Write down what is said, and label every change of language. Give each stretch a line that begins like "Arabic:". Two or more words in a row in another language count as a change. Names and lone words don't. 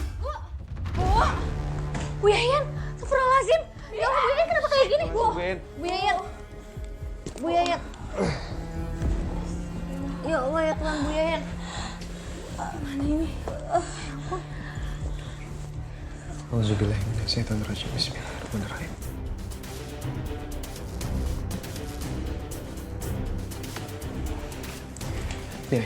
Indonesian: Bu Yayan!
Arabic: أستغفر الله العظيم! يا الله,
Indonesian: Bu Yayan kenapa kayak gini? Bu Yayan! Bu Yayan!
Arabic: يا الله
Indonesian: ya Tuhan, Bu Yayan! Mana ini?
Arabic: أعوذ بالله من الشيطان الرجيم. بسم الله الرحمن الرحيم.
Indonesian: Nih.